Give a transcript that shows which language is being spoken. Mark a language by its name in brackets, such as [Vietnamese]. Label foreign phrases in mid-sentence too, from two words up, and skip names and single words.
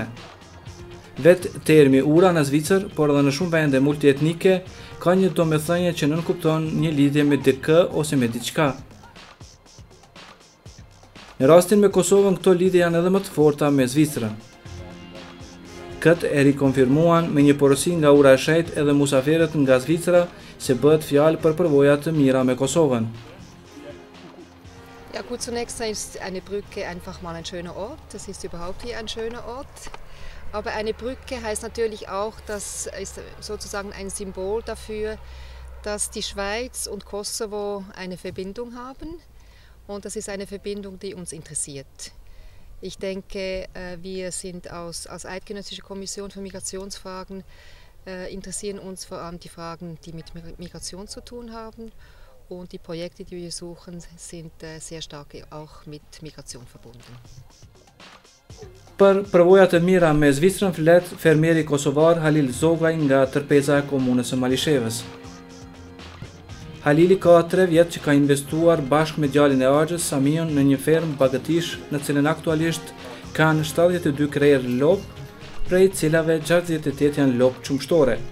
[Albanian] Vetë termi ura në Zvicër, por edhe në shumë vende multietnike, ka një domethënie që nënkupton një lidhje me dikë ose me diçka. Në rastin me Kosovën, këto lidhje janë edhe më të forta me Zvicrën. Këtë e rikonfirmuan me një porosi nga ura e shejt edhe musafirët nga Zvicra se bëhet fjalë për përvoja të mira me Kosovën. [German] Ja gut, zunächst ist eine Brücke einfach mal ein schöner Ort. Das ist überhaupt hier ein schöner Ort. Aber eine Brücke heißt natürlich auch, das ist sozusagen ein Symbol dafür, dass die Schweiz und Kosovo eine Verbindung haben. Und das ist eine Verbindung, die uns interessiert. Ich denke, wir sind als Eidgenössische Kommission für Migrationsfragen interessieren uns vor allem die Fragen, die mit Migration zu tun haben. Und die Projekte, die wir suchen, sind sehr stark auch mit Migration verbunden. [Albanian] Për përvojat e mira me Zvicrën flet fermieri kosovar Halil Zogaj nga Tërpeza e komunës së Malishevës. Halili ka 3 vjet që ka investuar bashkë me djalin e Axhës Samion në një fermë bagëtish në cilën aktualisht kanë 72 krerë lop, prej cilave 68 janë lop qumshtore.